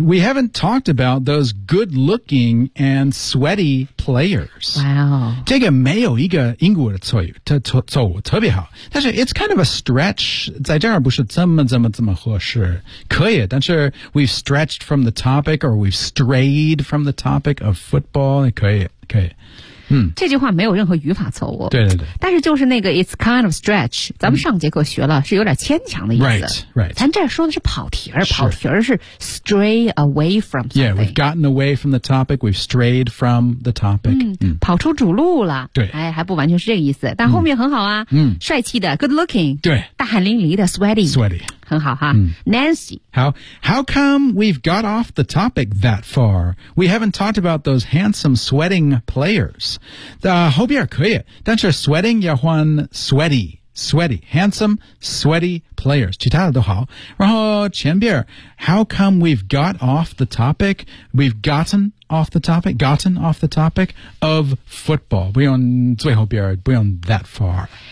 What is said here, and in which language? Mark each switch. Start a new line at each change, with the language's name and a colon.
English: We haven't talked about those good looking and sweaty players. Wow.
Chinese: 这个没有一个英国的错语错误特别好。但是
English: it's kind of a stretch,
Chinese: 在这儿不是这么合适。可以但是
English: we've stretched from the topic, or we've strayed from the topic of football, 可以。
Chinese: 嗯，这句话没有任何语法错误。对对对。但是就是那个
English: it's kind of stretch，
Chinese: 咱们上节课学了、嗯、是有点牵强的意思。
English: Right, right.
Chinese: 咱这说的是跑题儿，跑题儿是
English: stray away from something。 Yeah, we've gotten away from the topic. We've strayed from the topic.
Chinese: 嗯，跑出主路了。对。哎，还不完全是这个意思，但后面很好啊。嗯。帅气的 ，good looking。对。大汗淋漓的 ，sweaty。
English: Sweaty。
Chinese: 很好哈、嗯、Nancy
English: How come we've got off the topic that far? We haven't talked about those handsome sweating players
Chinese: 后边可以但是
English: sweating 要换 sweaty handsome sweaty players
Chinese: 其他的都好然后前边
English: How come we've got off the topic we've gotten off the topic of football
Chinese: 不用最后边不用
English: that far